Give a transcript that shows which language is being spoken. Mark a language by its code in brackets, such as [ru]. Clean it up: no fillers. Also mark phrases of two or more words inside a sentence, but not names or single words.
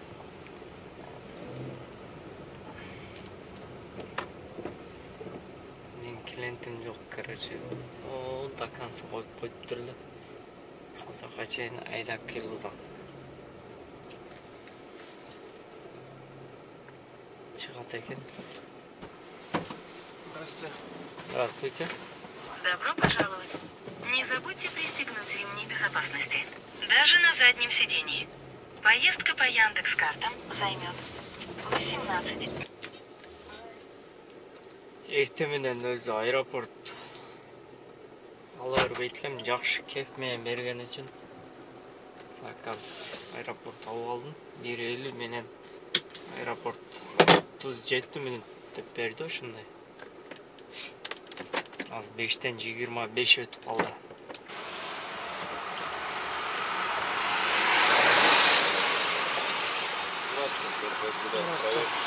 [ky] Менин клиентим жок, короче. [ru] Да конца [ky] коюп коюптур эле. Ошол чейин айдап келди. Чыгат экен. [ru] Здравствуйте. Здравствуйте. Добро пожаловать. Не забудьте пристегнуть ремни безопасности. Даже на заднем сидении. Поездка по Яндекс.Картам займет 18. [ky] Эртең менен өзү аэропорт ала бербейт элем, жакшы кеп менен берген үчүн заказ аэропорт алып алдым. 1:50 менен аэропорт 37 минут деп берди ошондой. Аз 5'тен 25 өтүп калды. [ru] Здравствуйте.